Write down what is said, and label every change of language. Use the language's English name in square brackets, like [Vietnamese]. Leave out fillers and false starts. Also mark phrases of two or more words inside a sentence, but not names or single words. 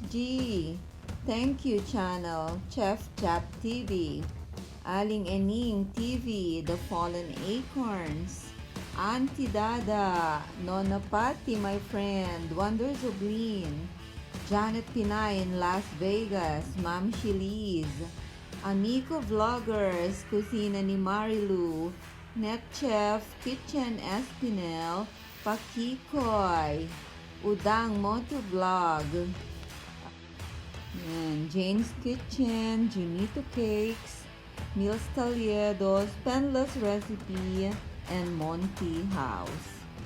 [English] G, Thank You Channel, Chef Jap TV, Aling Ening TV, The Fallen Acorns, Auntie Dada, Nona Patti, my friend, Wonders of Lean, Janet Pinay in Las Vegas, Ma'am Shiliz, Amico Vloggers, Kusina ni Marilu, Net Chef, Kitchen Espinel, Pakikoy, Udang Motovlog, Jane's Kitchen, Junito Cakes, Meals Taliedos, Penless Recipe, and Monty House.